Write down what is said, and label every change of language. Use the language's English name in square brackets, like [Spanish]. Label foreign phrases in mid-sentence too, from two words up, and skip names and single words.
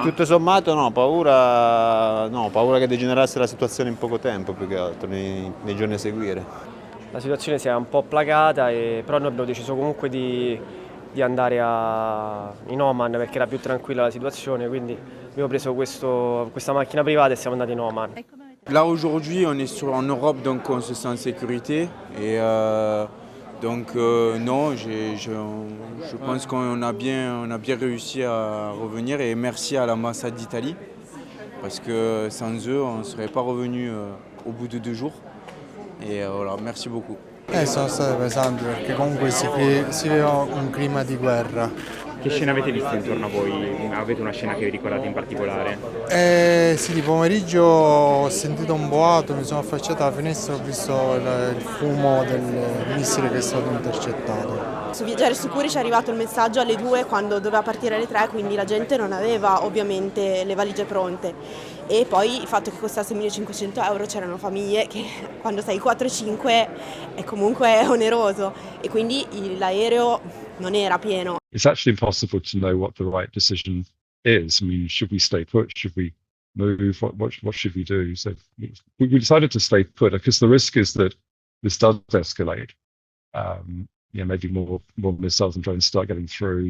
[Italian] Tutto sommato no, paura che degenerasse la situazione in poco tempo più che altro, nei giorni a seguire. La situazione si è un po' placata, però noi abbiamo deciso comunque di andare in Oman perché era più tranquilla la situazione, quindi abbiamo preso questa macchina privata e siamo andati in Oman. [French] Là aujourd'hui on est en Europe donc on se sent en sécurité et donc non, je pense qu'on a bien réussi à revenir et merci à l'ambassade d'Italie parce que sans eux on ne serait pas revenu au bout de 2 jours et voilà, merci beaucoup. [Italian] Sono state pesanti perché comunque si viveva un clima di guerra. Che scena avete visto intorno a voi? Avete una scena che vi ricordate in particolare? Sì, di pomeriggio ho sentito un boato, mi sono affacciato alla finestra e ho visto il fumo del missile che è stato intercettato. Su Viaggiare Sicuri ci è arrivato il messaggio alle 2 quando doveva partire alle 3, quindi la gente non aveva ovviamente le valigie pronte. E poi il fatto che costasse 1.500 euro, c'erano famiglie che quando sei 4-5 è comunque oneroso e quindi l'aereo non era pieno. [English] It's actually impossible to know what the right decision is. I mean, should we stay put? Should we move? What should we do? So we decided to stay put because the risk is that this does escalate. Maybe more missiles and drones start getting through.